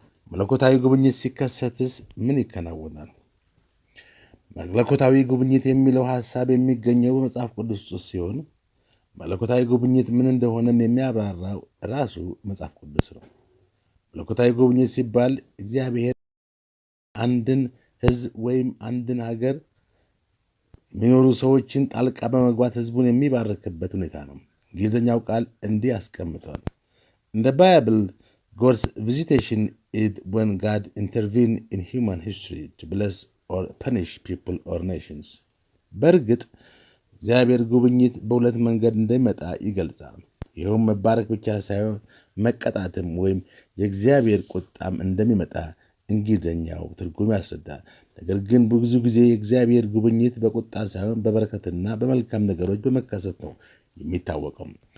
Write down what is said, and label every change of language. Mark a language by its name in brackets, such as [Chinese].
[Amharic] መለኮታዊ ጉብኝት ሲከሰትስ ምን ይከናወናል? መለኮታዊ ጉብኝት የሚለው ሐሳብ የሚገኘው በመጽሐፍ ቅዱስ ውስጥ ሲሆን መለኮታዊ ጉብኝት ምን እንደሆነም የሚያብራራው ራሱ መጽሐፍ ቅዱስ ነው። መለኮታዊ ጉብኝት ሲባል እግዚአብሔር አንድን ሕዝብ ወይም አንድን ሀገር የሚኖሩ ሰዎችን ጣልቃ በመግባት ሕዝቡን የሚባርክበት ሁኔታ ነው። እንግሊዝኛው ቃል እንዲህ አስቀምጧል። [English] In the Bible, God's visitation is when God intervenes in human history to bless or punish people or nations. [Amharic] በእርግጥ እግዚአብሔር ጉብኝት በሁለት መንገድ እንደሚመጣ ይገልጻል። ይኸውም መባረክ ብቻ ሳይሆን መቀጣትም ወይም የእግዚአብሔር ቁጣም እንደሚመጣ እንግሊዝኛው ትርጉም ያስረዳል። ነገር ግን ብዙ ጊዜ የእግዚአብሔር ጉብኝት በቁጣ ሳይሆን በበረከትና በመልካም ነገሮች በመከሰት ነው የሚታወቀው።